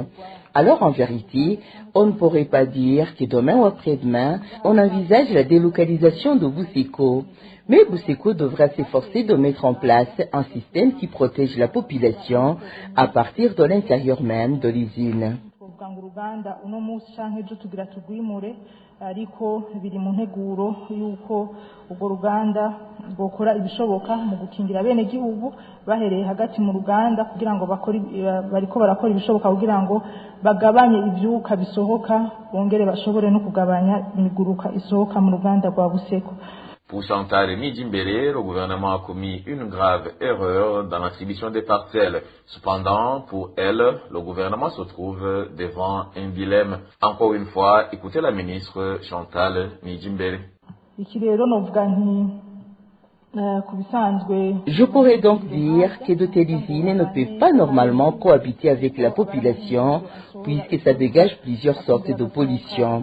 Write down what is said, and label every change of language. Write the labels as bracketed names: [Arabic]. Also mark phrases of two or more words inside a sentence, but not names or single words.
[French] Alors, en vérité, on ne pourrait pas dire que demain ou après-demain, on envisage la délocalisation de Buseko. Mais Buseko devra s'efforcer de mettre en place un système qui protège la population à partir de l'intérieur même de l'usine. [Rundi] Ariko biri mu nteguro yuko ubwo ruganda gukora ibishoboka mu gukingira bene gihugu bahereye hagati mu ruganda kugira ngo bariko barakora ibishoboka kugira ngo bagabanye ivyuka bisohoka bongere bashobore no kugabanya imiguruka isohoka mu ruganda rwa Buseko. [French] Pour Chantal Nijimbele, le gouvernement a commis une grave erreur dans l'attribution des parcelles. Cependant, pour elle, le gouvernement se trouve devant un dilemme. Encore une fois, écoutez la ministre Chantal Nijimbele. Je pourrais donc dire que de telles usines ne peuvent pas normalement cohabiter avec la population puisque ça dégage plusieurs sortes de pollution.